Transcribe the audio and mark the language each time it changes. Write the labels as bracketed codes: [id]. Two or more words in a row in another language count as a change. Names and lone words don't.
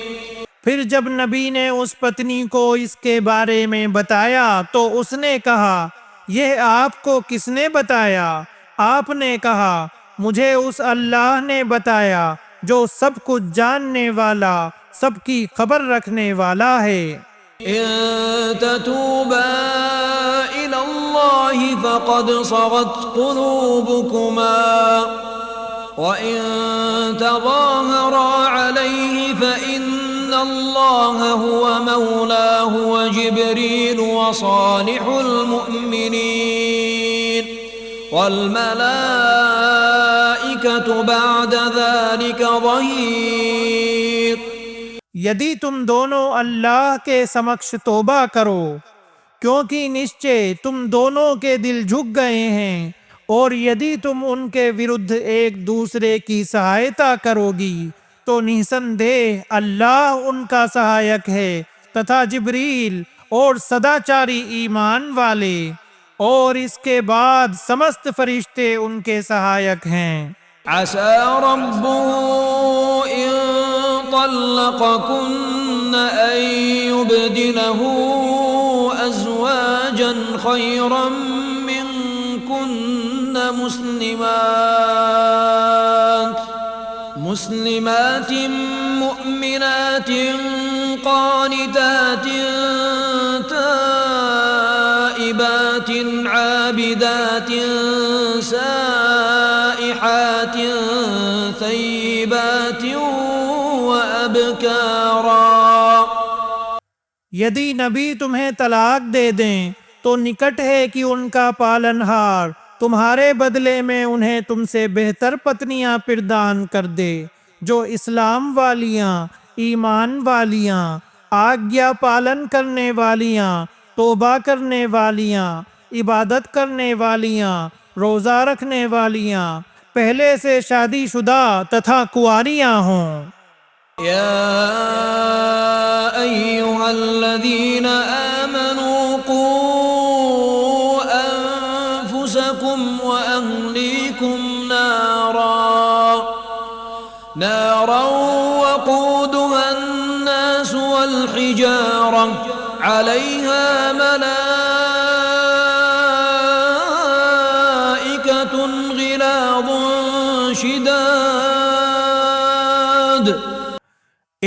[hi] फिर जब नबी ने उस पत्नी को इसके बारे में बताया तो उसने कहा, यह आपको किसने बताया। आपने कहा, मुझे उस अल्लाह ने बताया जो सब कुछ जानने वाला सबकी खबर रखने वाला है। [ar] إن تتوبا إلى الله فقد صغت قلوبكما وإن تظاهرا عليه فإن الله هو مولاه وجبريل وصالح المؤمنين والملائكة بعد ذلك ظهير. [hi] यदि तुम दोनों अल्लाह के समक्ष तौबा करो, क्योंकि निश्चय तुम दोनों के दिल झुक गए हैं, और यदि तुम उनके विरुद्ध एक दूसरे की सहायता करोगी तो निसंदेह अल्लाह उनका सहायक है तथा जिब्रील और सदाचारी ईमान वाले, और इसके बाद समस्त फरिश्ते उनके सहायक हैं। [ar] عسى ربه إن طلقكن أن يبدله أزواجا خيرا منكن مسلمات مؤمنات قانتات تائبات عابدات سائحات ثيبات وأبكارا. [hi] यदि नबी तुम्हें तलाक दे दें तो निकट है कि उनका पालनहार तुम्हारे बदले में उन्हें तुमसे बेहतर पत्नियां प्रदान कर दे, जो इस्लाम वालियां, ईमान वालियां, आज्ञा पालन करने वालियां, तौबा करने वालियां, इबादत करने वालियां, रोज़ा रखने वालियां, पहले से शादीशुदा तथा कुंवारियां हों। [ar] يا أيها الذين آمنوا قوا أنفسكم وأهليكم نارا وقودها الناس والحجارة عليها ملائكة غلاظ شداد.